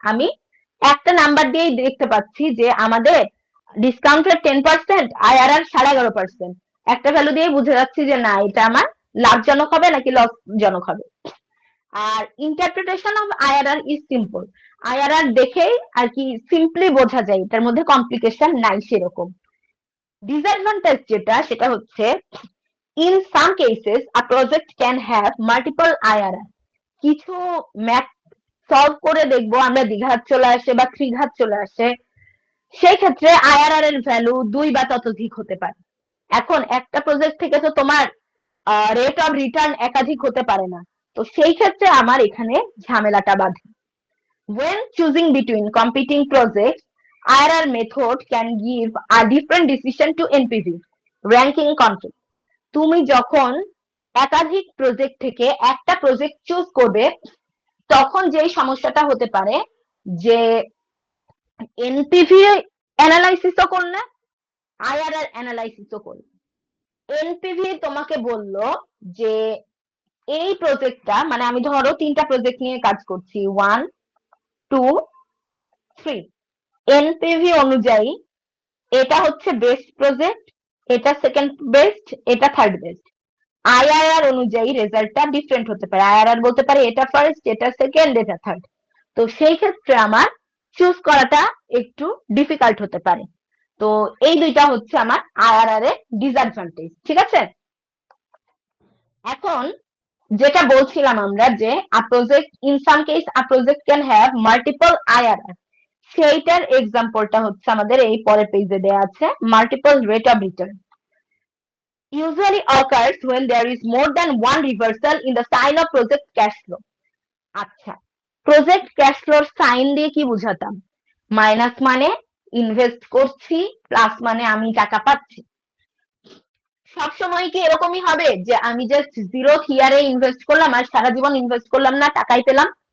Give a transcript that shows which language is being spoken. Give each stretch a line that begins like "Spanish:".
Bangla: আমি একটা নাম্বার দিয়েই দেখতে পাচ্ছি যে আমাদের ডিসকাউন্টের 10%, আইআরআর 11.5%, একটা ভ্যালু দিয়ে বুঝে যাচ্ছি যে না এটা আমার লাভজনক হবে নাকি লসজনক হবে। আর
English: interpretation of IRR is simple,
Bangla: IRR দেখেই আর কি সিম্পলি বোঝা যায়, এটার মধ্যে কমপ্লিকেশন নাই সেরকম। ডিসঅ্যাডভান্টেজ যেটা সেটা হচ্ছে
English: in some cases a project can have multiple IRR.
Bangla: কিছু ম্যাথ সলভ করে দেখবো আমরা দ্বিঘাত চলে আসে বা ত্রিঘাত চলে আসে, সেই ক্ষেত্রে আইআরআর এর ভ্যালু 2 বা ততোধিক হতে পারে। এখন একটা প্রজেক্ট থেকে তো তোমার রেট অফ রিটার্ন একাধিক হতে পারে না, তো সেই ক্ষেত্রে আমার এখানে ঝামেলাটা বাধে।
English: when choosing between competing projects, IRR method can give a different decision to NPV ranking conflict.
Bangla: তুমি যখন একাধিক প্রজেক্ট থেকে একটা প্রজেক্ট চুজ করবে তখন যেই সমস্যাটা হতে পারে যে এনপিভি অ্যানালাইসিসও করলে আইআরআর অ্যানালাইসিসও করলে, এনপিভি তোমাকে বলল যে এই প্রজেক্টটা, মানে আমি ধরো 3টা প্রজেক্ট নিয়ে কাজ করছি 1 2 3, এনপিভি অনুযায়ী এটা হচ্ছে বেস্ট প্রজেক্ট, এটা সেকেন্ড বেস্ট, এটা থার্ড বেস্ট। আইআরআর অনুযায়ী রেজাল্টটা ডিফারেন্ট হতে পারে, আইআরআর বলতে পারে এটা ফার্স্ট, এটা সেকেন্ড, এটা থার্ড। তো সেই ক্ষেত্রে আমার চুজ করাটা একটু ডিফিকাল্ট হতে পারে। তো এই দুইটা হচ্ছে আমার আইআরআর এর ডিসঅ্যাডভান্টেজ, ঠিক আছে? এখন যেটা বলছিলাম আমরা যে
English: a project in some case a project can have multiple IRR,
Bangla: সেইটার এক্সাম্পলটা হচ্ছে আমাদের এই পরের পেজে দেয়া আছে, multiple rate of return
English: usually occurs when there is more than one reversal in the sign of project cash flow.
Bangla: আচ্ছা, প্রজেক্ট ক্যাশ ফ্লোর সাইন দিয়ে কি বুঝাতাম? মাইনাস মানে ইনভেস্ট করছি, প্লাস মানে আমি টাকা পাচ্ছি। সবসময় কি এরকমই হবে যে আমি জাস্ট 0th ইয়ারে ইনভেস্ট করলাম আর সারা জীবন ইনভেস্ট করলাম না, টাকাই পেলাম?